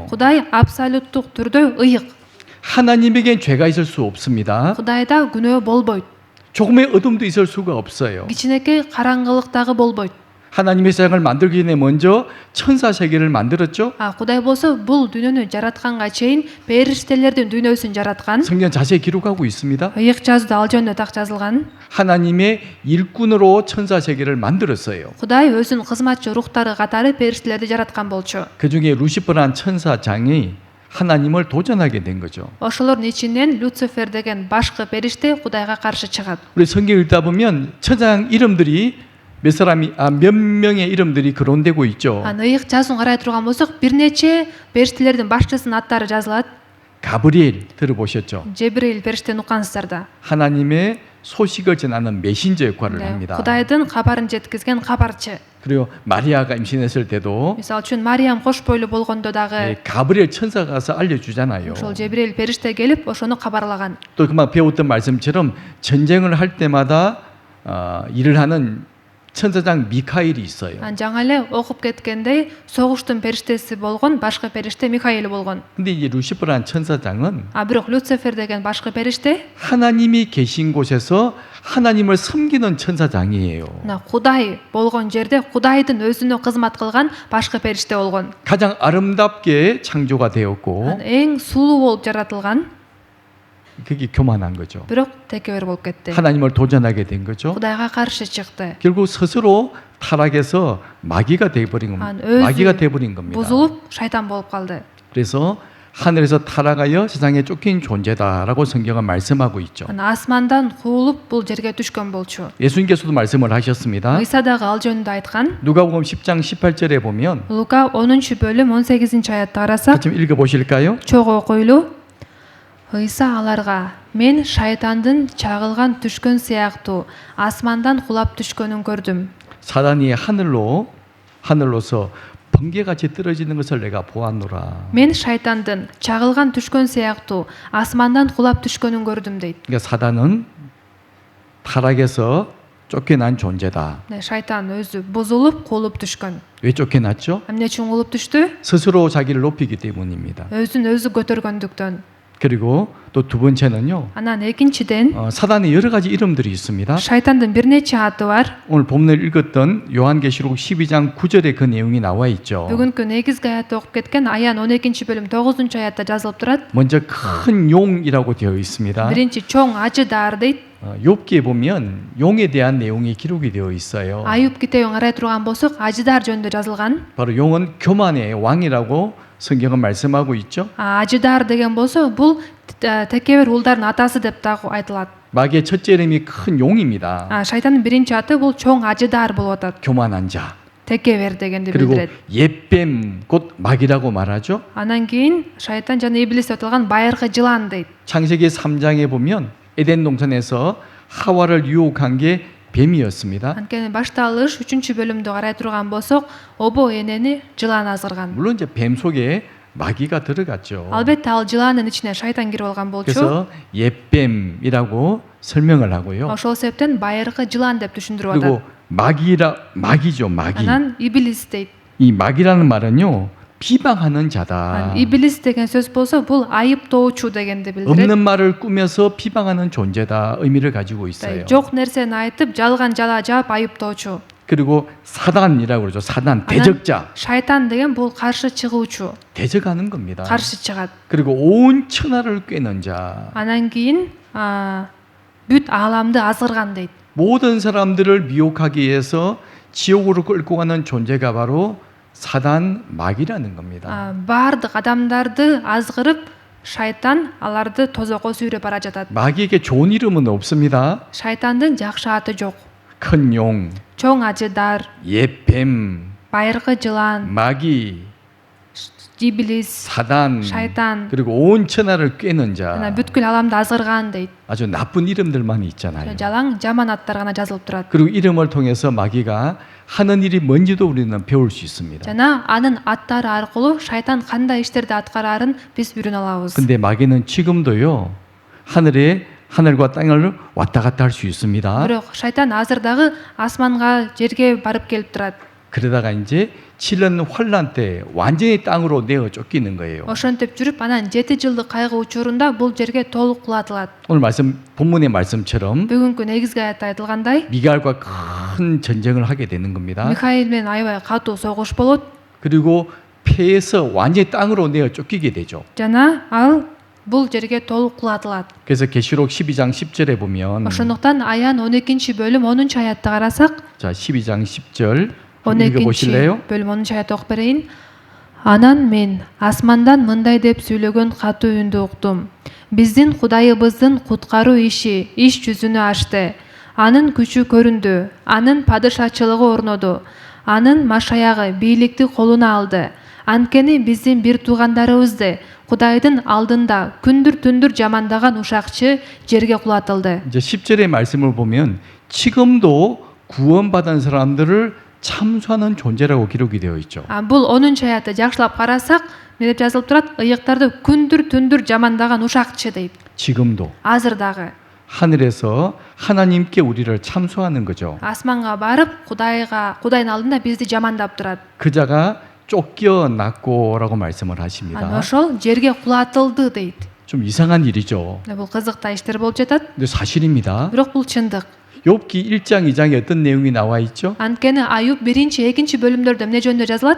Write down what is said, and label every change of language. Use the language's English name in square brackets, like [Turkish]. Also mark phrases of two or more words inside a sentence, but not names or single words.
[Kyrgyz] Кудай абсолюттук түрдө ыйык. [Korean] 하나님에겐 죄가 있을 수 없습니다. [Kyrgyz] Кудайда күнөө болбойт. [Korean] 조금의 어둠도 있을 수가 없어요. [Kyrgyz] Кичинекей караңгылык дагы болбойт. [Korean] 하나님의 세상을 만들기 전에 먼저 천사 세계를 만들었죠. [Kyrgyz] Кудай болсо бул дүйнөнү жаратканга чейин периштелердин дүйнөсүн жараткан. [Korean] 성경 자세히 기록하고 있습니다. [Kyrgyz] Ыйык жазууда ал жөнүндө так жазылган. [Korean] 하나님의 일꾼으로 천사 세계를 만들었어요. [Kyrgyz] Кудай өзүнүн кызматчы рухтары катары периштелерди жараткан болчу. [Korean] 그 중에 루시퍼란 천사장이 하나님을 도전하게 된 거죠. [Kyrgyz] Ошолордун ичинен Люцифер деген башкы периште Кудайга каршы чыгат. [Korean] 우리 성경 읽다 보면 천사장 이름들이 몇 명의 이름들이 거론되고 있죠. [Kyrgyz] Ыйык жазуун карай турган болсок, бир нече периштелердин башчысынын аттары жазылат. [Korean] 가브리엘 들어보셨죠? [Kyrgyz] Жебрил периштени уккансыздар да. [Korean] 하나님의 소식을 전하는 메신저 역할을 합니다. [Kyrgyz] Кудайдын кабарын жеткизген кабарчы. [Korean] 그리고 마리아가 임신했을 때도 [Kyrgyz] Мисалы үчүн Мариям кош бойлуу болгондо дагы [Korean] 가브리엘 천사가 가서 알려주잖아요. [Kyrgyz] ошол Жебрил периште келип ошону кабарлаган. [Korean] 또 그만 배웠던 말씀처럼 전쟁을 할 때마다 일을 하는 천사장 미카엘이 있어요. [Kyrgyz] Жаңа эле окуп кеткендей, согуштун периштеси болгон башкы периште Михаил болгон. [Korean] 근데 이제 루시퍼라는 천사장은 [Kyrgyz] Бирок Люцифер деген башкы периште [Korean] 하나님이 계신 곳에서 하나님을 섬기는 천사장이에요. [Kyrgyz] Кудай болгон жерде Кудайдын өзүнө кызмат кылган башкы периште болгон. [Korean] 가장 아름답게 창조가 되었고 [Kyrgyz] Эң сулуу болуп жаратылган, [Korean] 그게 교만한 거죠. [Kyrgyz] бирок текебер болуп кетти. [Korean] 하나님을 도전하게 된 거죠. [Kyrgyz] Кудайга каршы чыкты. [Korean] 결국 스스로 타락해서 마귀가 돼버린 겁니다. 마귀가 돼버린 겁니다. [Kyrgyz] Бузулуп шайтан болуп калды. [Korean] 그래서 하늘에서 타락하여 세상에 쫓긴 존재다라고 성경은 말씀하고 있죠. [Kyrgyz] Асмандан куулуп бул жерге түшкөн болчу. [Korean] 예수님께서도 말씀을 하셨습니다. [Kyrgyz] Ыйса дагы ал жөнүндө айткан. [Korean] 누가복음 10장 18절에 보면 [Kyrgyz] Лука 10 бөлүм 18 аятты карасак, [Korean] 좀 읽어보실까요? [Kyrgyz] чогуу окуйлуу. Ыйса аларга: "Мен шайтандын чагылган түшкөн сыяктуу асмандан кулап түшкөнүн көрдүм." [Korean] 사단이 하늘로서 번개같이 떨어지는 것을 내가 보았노라. [Kyrgyz] Мен шайтандын чагылган түшкөн сыяктуу асмандан кулап түшкөнүн көрдүм дейт. [Korean] 그러니까 사단은 타락에서 쫓겨난 존재다. [Kyrgyz] Шайтан өзү бузулуп кулуп түшкөн. [Korean] 왜 쫓겨났죠? [Kyrgyz] Эмне үчүн кулуп түштү? [Korean] 스스로 자기를 높이기 때문입니다. [Kyrgyz] Өзүн өзү көтөргөндүктөн. [Korean] 그리고 또 두 번째는요. [Kyrgyz] Анан экинчиден [Korean] 사단의 여러 가지 이름들이 있습니다. [Kyrgyz] шайтандын бир нече аты бар. [Korean] 오늘 본문을 읽었던 요한계시록 12장 9절에 그 내용이 나와 있죠. [Kyrgyz] Бүгүнкү негизги аятты окуп кеткен Аян 12-бөлүм 9-чу аятта жазылып турат. [Korean] 먼저 큰 용이라고 되어 있습니다. [Kyrgyz] Биринчи чоң ажыдар дейт. [Korean] 욥기에 보면 용에 대한 내용이 기록이 되어 있어요. [Kyrgyz] Аюп китебин карай турган болсок, ажыдар жөнүндө жазылган. [Korean] 바로 용은 교만의 왕이라고 성경은 말씀하고 있죠. [Kyrgyz] Ажыдар деген болсо, бул текебер улдардын атасы деп дагы айтылат. [Korean] 마귀의 첫째 이름이 큰 용입니다. [Kyrgyz] Шайтандын биринчи аты бул чоң ажыдар болуп атат. [Korean] 교만한 자. [Kyrgyz] Текебер дегенди [Korean] 그리고 [Kyrgyz] билдирет. [Korean] 옛뱀 곧 마귀라고 말하죠. [Kyrgyz] Анан кийин шайтан жана иблис деп аталган байыркы жылан дейт. [Korean] 창세기 3장에 보면 에덴 동산에서 하와를 유혹한 게 뱀이었습니다. [Kyrgyz] Анткени башталыш 3-бөлүмдү карай турган болсок, обо энени жылан азгырган. [Korean] 물론 이제 뱀 속에 마귀가 들어갔죠. [Kyrgyz] Албетте ал жыландын ичине шайтан кирип алган болчу. [Korean] 그래서 옛뱀이라고 설명을 하고요. [Kyrgyz] Ошол себептен байыркы жылан деп түшүндүрүп [Korean] 그리고 [Kyrgyz] атат. [Korean] 마귀죠, 마귀. [Kyrgyz] Анан иблис дейт. [Korean] 이 마귀라는 말은요, 비방하는 자다. [Kyrgyz] 이블리스 деген сөз болсо, бул айыптоочу дегенди билдирет. [Korean] 없는 말을 꾸며서 비방하는 존재다 의미를 가지고 있어요. [Kyrgyz] Жок нерсени айтып, жалган жала жаап айыптоочу. [Korean] 그리고 사단이라고 그러죠. 사단, 대적자. [Kyrgyz] Шайтан деген бул каршы чыгуучу, [Korean] 대적하는 겁니다. [Kyrgyz] каршы чыгат. [Korean] 그리고 온 천하를 꿰는 자. [Kyrgyz] Анан кийин бүт ааламды азгырган дейт. [Korean] 모든 사람들을 미혹하기 위해서 지옥으로 끌고 가는 존재가 바로 사단 마귀라는 겁니다. [Kyrgyz] Бардык адамдарды азгырып, шайтан аларды тозокко сүйрөп бара жатат. [Korean] 마귀에게 좋은 이름은 없습니다. [Kyrgyz] Шайтандын жакшы аты жок. [Korean] 큰 용, [Kyrgyz] Чоң ажыдар, [Korean] 옛뱀, [Kyrgyz] байыркы жылан, [Korean] 마귀, [Kyrgyz] иблис, [Korean] 사단, [Kyrgyz] шайтан. [Korean] 그리고 온 천하를 꿰는 [Kyrgyz] Анан [Korean] 자. [Kyrgyz] бүткүл ааламды азгырган дейт. [Korean] 아주 나쁜 이름들만 있잖아요. [Kyrgyz] Жалаң жаман аттар гана жазылып турат. [Korean] 그리고 이름을 통해서 마귀가 하는 일이 뭔지도 우리는 배울 수 있습니다. [Kyrgyz] Жана анын аттары аркылуу шайтан кандай иштерди аткараарын биз үйрөнө алабыз. [Korean] 근데 마귀는 지금도요. 하늘과 땅을 왔다 갔다 할 수 있습니다. [Kyrgyz] Бирок шайтан азыр дагы асманга, жерге барып келип турат. [Korean] 그러다가 이제 7년 환란 때 완전히 땅으로 내어 쫓기는 거예요. [Kyrgyz] Ошентип жүрүп, анан 7 жылдык кайгы учурунда бул жерге толук кулатылат. [Korean] 오늘 본문의 말씀처럼 [Kyrgyz] Бүгүнкү негизги аятта айтылгандай, [Korean] 미갈과 큰 전쟁을 하게 되는 겁니다. [Kyrgyz] Михаил менен аябай катуу согуш болот. [Korean] 그리고 패해서 완전히 땅으로 내어 쫓기게 되죠. [Kyrgyz] Жана ал бул жерге толук кулатылат. [Korean] 그래서 계시록 12장 10절에 보면 [Kyrgyz] Ошондуктан Аян 12-бөлүм 10-чу аятты карасак, [Korean] 자 12장 10절 12 읽어보실래요? [Kyrgyz] бөлүм 10 аят окуп берейин. Анан мен асмандан мындай деп сүйлөгөн катуу үндү уктум. Биздин Кудайыбыздын куткаруу иш жүзүнө ашты. Анын күчү көрүндү. Анын падышачылыгы орноду. Анын машаягы бийликти колуна алды. Анткени биздин бир туугандарыбызды Кудайдын алдында күндүр-түндүр жамандаган ушакчы жерге кулатылды. [Korean] 이제 10절의 말씀을 보면 지금도 구원받은 사람들을 참수하는 존재라고 기록이 되어 있죠. [Kyrgyz] Бул 10-чу аятты жакшылап карасак, эмне деп жазылып турат? Ыйыктарды күндүр-түндүр жамандаган ушакчы дейт. [Korean] 지금도 [Kyrgyz] Азыр дагы [Korean] 하늘에서 하나님께 우리를 참수하는 거죠. [Kyrgyz] асманга барып, Кудайдын алдында бизди жамандап турат. [Korean] 그 자가 쫓겨났고라고 말씀을 하십니다. [Kyrgyz] Ошол жерге кулатылды дейт. [Korean] 좀 이상한 일이죠. [Kyrgyz] Бул кызыктай иштер болуп жатат. [Korean] 근데 사실입니다. [Kyrgyz] Бирок бул чындык. [Korean] 욥기 1장 2장에 어떤 내용이 나와 있죠? [Kyrgyz] Анткени Аюп 1-2 бөлүмдөрдө эмне жөнүндө жазылат?